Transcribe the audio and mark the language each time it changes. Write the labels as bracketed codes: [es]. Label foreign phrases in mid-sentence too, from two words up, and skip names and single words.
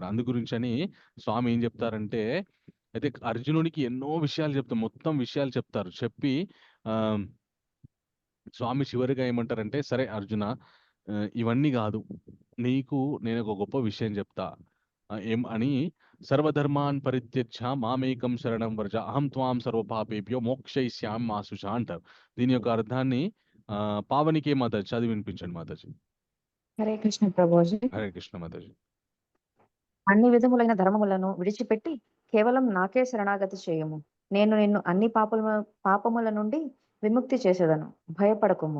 [te] అందు గురించని స్వామి ఏం చెప్తారంటే, అయితే అర్జునుడికి ఎన్నో విషయాలు చెప్తారు, మొత్తం విషయాలు చెప్తారు. చెప్పి స్వామి చివరిగా ఏమంటారంటే, సరే అర్జున, ఇవన్నీ కాదు, నీకు నేను ఒక గొప్ప విషయం చెప్తా. ఏం అని, [sa] సర్వధర్మాన్ పరిత్యజ్య మామేకం శరణం వ్రజ అహం త్వాం సర్వపాపేభ్యో మోక్షయిష్యామి మా శుచ అంటారు. [te] దీని యొక్క అర్థాన్ని పావనికి మాతాజీ చదివి వినిపించండి మాతాజీ. హరే కృష్ణ ప్రభుజీ. హరే కృష్ణ మాతాజీ. అన్ని విధములైన ధర్మములను విడిచిపెట్టి కేవలం నాకే శరణాగతి చేయము. నేను నిన్ను అన్ని పాపముల నుండి విముక్తి చేసేదను, భయపడకుము.